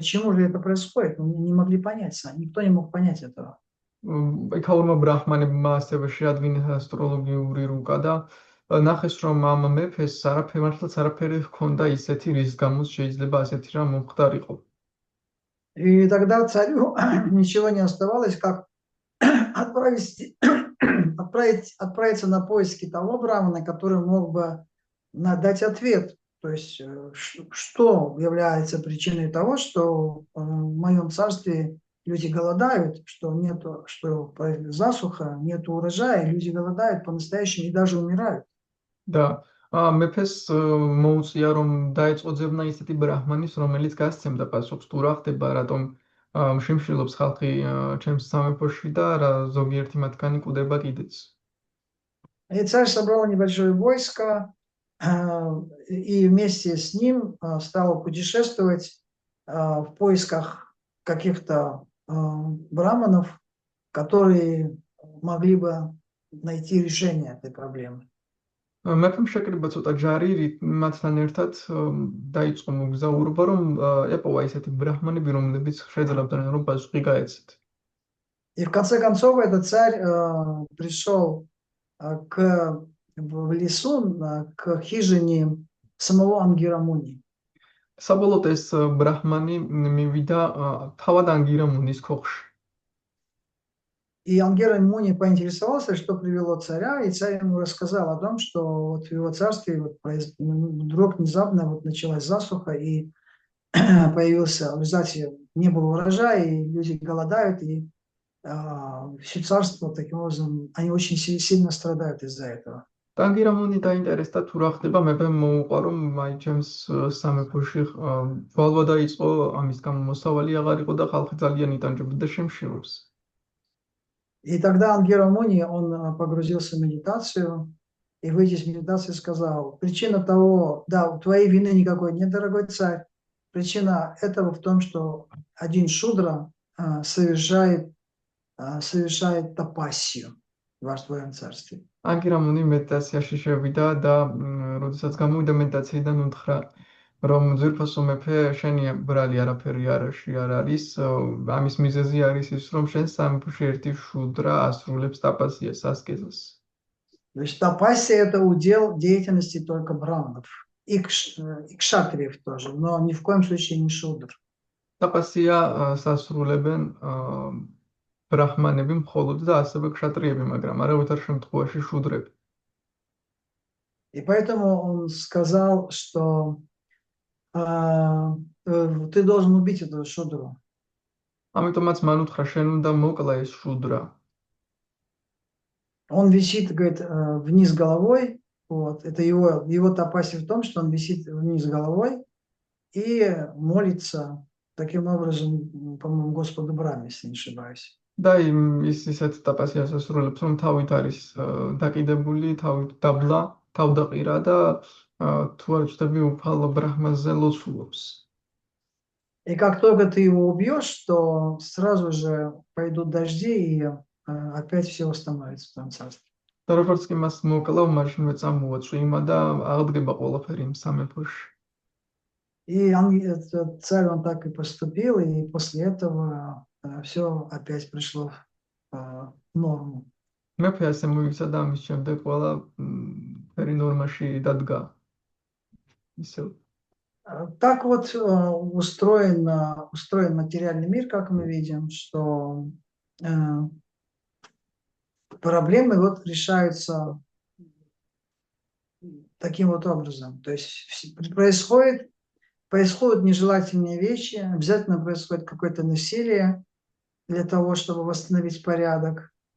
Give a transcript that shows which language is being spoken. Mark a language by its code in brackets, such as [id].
[ru] Почему же это происходит? Мы не могли понять, никто не мог понять этого. [ka] ეკაურმა ბრაჰმანებმა ასევე შეადგინეს ასტროლოგიური რუკა და ნახეს, რომ ამ მეფეს მართლაც არაფერი ჰქონდა ისეთი, რის გამოც შეიძლება ასეთი რამ მომხდარიყო. [ru] И тогда царю ничего не оставалось, как отправиться на поиски того брамана, который мог бы дать ответ. То есть, что является причиной того, что в моем царстве люди голодают, что засуха, нет урожая, люди голодают по-настоящему и даже умирают. Да. [ka] მეფეს მოუწია, რომ დაეწყო ძებნა ისეთი ბრაჰმანის, რომელიც გასცემდა პასუხს, თუ რა ხდება, რატომ შიმშილობს ხალხი ჩემს სამეფოში და რა ზოგიერთი მათგანი კვდება კიდეც. [ru] И царь собрал небольшое войско, и вместе с ним стал путешествовать в поисках каких-то браманов, которые могли бы найти решение этой проблемы. [ka] მეფემ შეკრიბა ცოტა ჯარი, მათთან ერთად დაიწყო მოგზაურობა, რომ ეპოვა ისეთი ბრაჰმანები, რომლებიც შეძლებდნენ, რომ პასუხი გაეცეთ. [ru] И в конце концов этот царь пришел в лесу к хижине самого Ангирамуни. [ka] საბოლოოდ ეს ბრაჰმანი მივიდა თავად ანგირამუნის ქოხში. [ru] И Ангирамуни поинтересовался, что привело царя, и царь ему рассказал о том, что вот в его царстве вот вдруг внезапно вот началась засуха, и появился, в результате не было урожая, и люди голодают, и все царство, таким образом, они очень сильно страдают из-за этого. [ka] ანგირამუნი დაინტერესდა თუ რა ხდება, მეფემ მოუყვა, რომ აი ჩემს სამეფოში ვალვა დაიწყო, ამის გამო მოსავალი აღარ იყო და ხალხი ძალიან იტანჯებოდა შემშევებს. [ru] И тогда Ангирамуни, он погрузился в медитацию, и выйдя из медитации сказал, причина того, да, у твоей вины никакой нет, дорогой царь, причина этого в том, что один шудра совершает тапассию в твоем царстве. [ka] ანგირამუნი მედიტაციაში შევიდა და როდესაც გამოვიდა მედიტაციიდან უთხრა, რომ ძვირფასო მეფე, შენი ბრალი არაფერი არ არის, ამის მიზეზი არის ის, რომ შენ სამეფოში ერთი შუდრა ასრულებს ტაპასიას, ასკეზას. [ru] То есть тапассия – это удел деятельности только браманов и кшатриев тоже, но ни в коем случае не шудр. [ka] ტაპასია სასრულებენ ბრაჰმანები მხოლოდ და ასევე ქშატრიები, მაგრამ არავითარ შემთხვევაში შუდრები. [ru] И поэтому он сказал, что ты должен убить этого шудру. [ka] ამიტომაც მან უთხრა, შენ უნდა მოკლა ეს შუდრა. [ru] Он висит, говорит, вниз головой. Вот. Это его тапассия в том, что он висит вниз головой и молится таким образом, по-моему, Господу Браме, если не ошибаюсь. [ka] და ის ისეთ ტაპასიას ასრულებს, რომ თავით არის დაკიდებული, თავით დაბლა, თავდაყირა და თუ არ ჩდები უფალ ბრაჰმანზე ლოცულობს. [ru] И как только ты его убьешь, то сразу же пойдут дожди, и опять все восстановится в твоем царстве. [ka] და როგორც კი მას მოკლავ, მაშინვე წამოვა წვიმა და აღდგება ყველაფერი იმ სამეფოში. [ru] И царь, он так и поступил, и после этого все опять пришло в норму. [ka] მეფე ასე მოიქცა და ამის შემდეგ ყველა ფერი ნორმაში დადგა. ისევ. [ru] Так вот устроен материальный мир, как мы видим, что проблемы вот решаются таким вот образом. То есть происходят нежелательные вещи, обязательно происходит какое-то насилие для того, чтобы восстановить порядок.